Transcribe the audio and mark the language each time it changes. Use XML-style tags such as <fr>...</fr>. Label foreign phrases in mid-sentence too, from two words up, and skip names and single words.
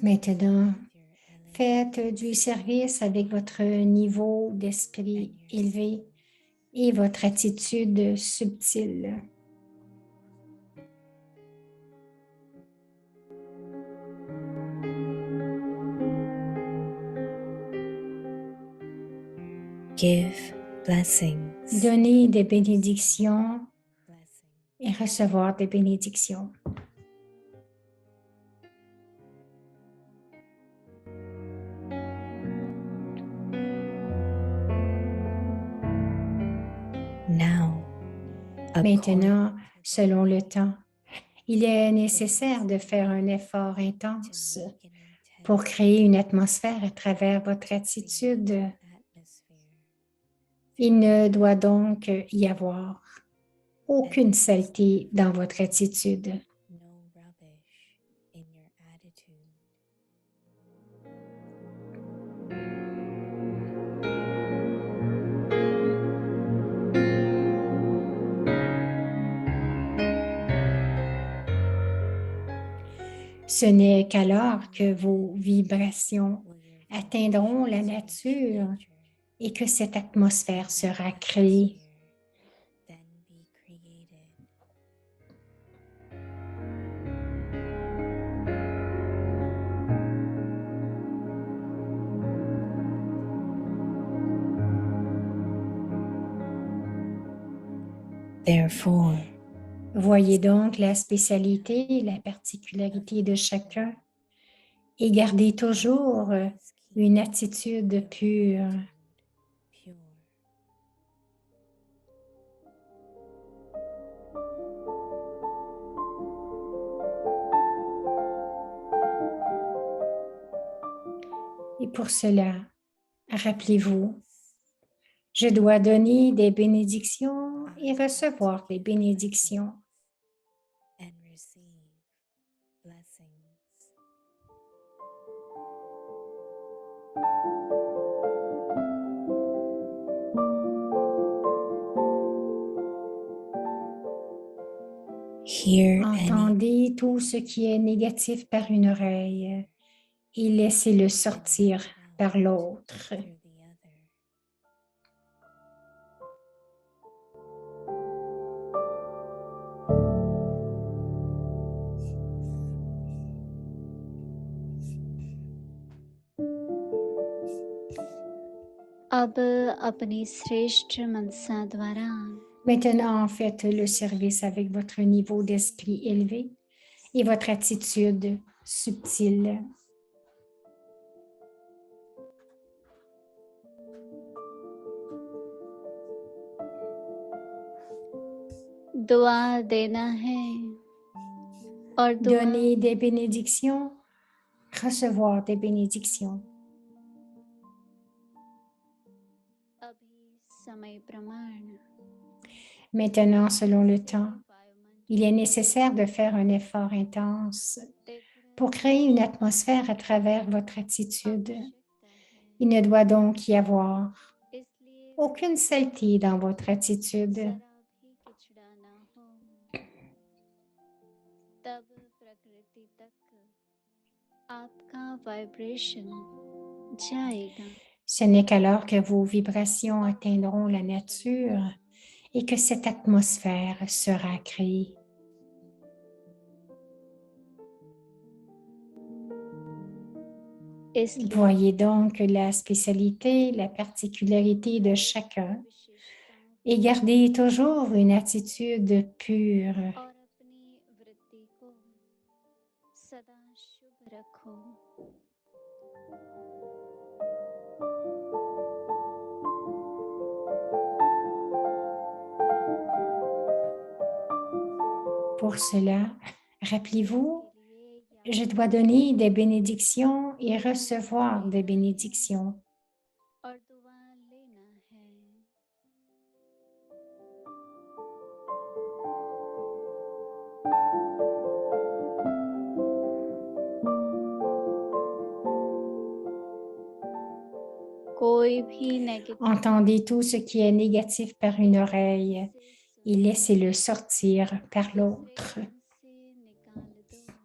<fr>Maintenant, faites du service avec votre niveau d'esprit élevé et votre attitude subtile.</fr> <en>Give blessings.</en> <fr>Donnez des bénédictions et recevoir des bénédictions. Now, Maintenant, selon le temps, il est nécessaire de faire un effort intense pour créer une atmosphère à travers votre attitude. Il ne doit donc y avoir aucune saleté dans votre attitude.</fr> <en>no rubbish in your attitude.</en> <fr>Ce n'est qu'alors que vos vibrations atteindront la nature et que cette atmosphère sera créée.</fr> <en>Then be created. Therefore,</en> <fr>Voyez donc la spécialité et la particularité de chacun et gardez toujours une attitude pure. pure. Et pour cela, rappelez-vous, je dois donner des bénédictions et recevoir des bénédictions.</fr> <en>And receive blessings. Hear any</en> <fr>Entendez tout ce qui est négatif par une oreille et laissez-le sortir par l'autre.</fr> <en>through the other.</en> <hi>अब अपनी श्रेष्ठ मनसा द्वारा</hi> <fr>Maintenant, faites le service avec votre niveau d'esprit élevé et votre attitude subtile.</fr> <hi>दुआ देना है और दुआ</hi> <fr>Donner des bénédictions, recevoir des bénédictions.</fr> <hi>अभी समय प्रमाण</hi> <fr>Maintenant, selon le temps, il est nécessaire de faire un effort intense pour créer une atmosphère à travers votre attitude. Il ne doit donc y avoir</fr> <hi>इसलिए</hi> <fr>aucune saleté dans votre attitude.</fr> <hi>जरा भी किचड़ा ना हो तब प्रकृति तक आपका वाइब्रेशन जाएगा</hi> <fr>Ce n'est qu'alors que vos vibrations atteindront la nature et que cette atmosphère sera créée.</fr> <hi>इसलिए</hi> <fr>Voyez donc la spécialité, la particularité de chacun</fr> <hi>विशेषताओं</hi> <fr>et gardez toujours une attitude pure.</fr> <hi>और अपनी वृत्ति को सदा शुभ रखो।</hi> <fr>Pour cela, rappelez-vous,</fr> <hi>इसके लिए je याद</hi> <fr>dois donner des bénédictions et recevoir des bénédictions.</fr> <hi>और दुआ लेना है। कोई भी नेगेटिव</hi> <fr>Entendez tout ce qui est négatif par une oreille et laissez-le sortir par l'autre.</fr> <hi>से निकाल दो।</hi>